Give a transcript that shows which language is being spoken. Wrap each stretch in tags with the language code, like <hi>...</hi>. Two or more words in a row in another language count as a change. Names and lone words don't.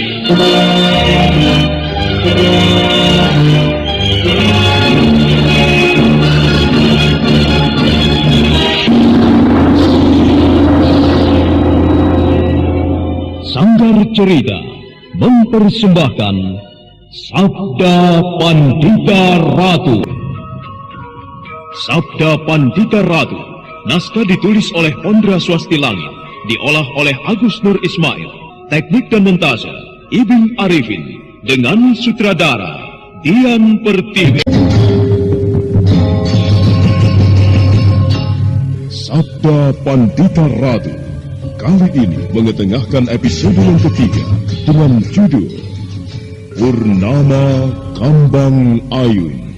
<id>Sanggar Cerita mempersembahkan Sabda Pandita Ratu. Sabda Pandita Ratu, naskah ditulis oleh Ondra Swastilangit, diolah oleh Agus Nur Ismail, teknik dan montase Ibing Arifin, dengan sutradara Dian Pertiwi. Sabda Pandita Ratu kali ini mengetengahkan episode yang ketiga dengan judul Purnama Kambang Ayun.</id>